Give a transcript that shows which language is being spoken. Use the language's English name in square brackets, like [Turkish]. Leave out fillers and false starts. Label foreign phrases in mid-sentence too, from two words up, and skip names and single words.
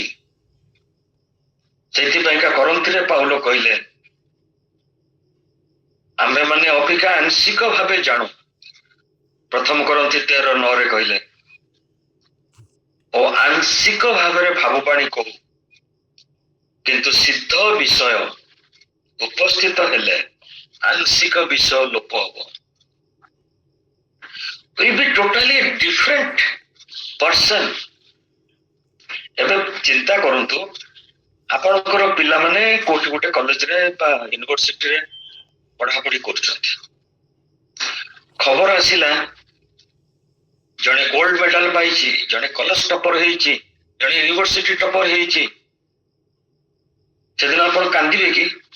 [Odia] ସେଇଥିପାଇଁକା କରନ୍ତିରେ ପାଉଲ କହିଲେ, ଆମେ ମାନେ ଅବିକା ଆଂଶିକ ଭାବେ ଜାଣୁ। ପ୍ରଥମ କରନ୍ତି 13:9 କହିଲେ, ଓ ଆଂଶିକ ଭାବରେ ଭାବବାଣୀ କହୁ, କିନ୍ତୁ ସିଦ୍ଧ ବିଷୟ ଉପସ୍ଥିତ ହେଲେ ଆଂଶିକ ବିଷୟ ଲୋପ ହବ। [English] We be totally different person. [Odia] ଏବେ ଚିନ୍ତା କରନ୍ତୁ, ଆପଣଙ୍କର ପିଲାମାନେ କୋଉଠି ଗୋଟେ କଲେଜରେ ବା ୟୁନିଭର୍ସିଟିରେ ପଢାପଢି କରୁଛନ୍ତି। ଖବର ଆସିଲା ଜଣେ [English] gold medal [Odia] ପାଇଛି, ଜଣେ [English] college topper [Odia] ହେଇଛି, ଜଣେ [English] university topper [Odia] ହେଇଛି, ସେଦିନ ଆପଣ କାନ୍ଦିବେ କି?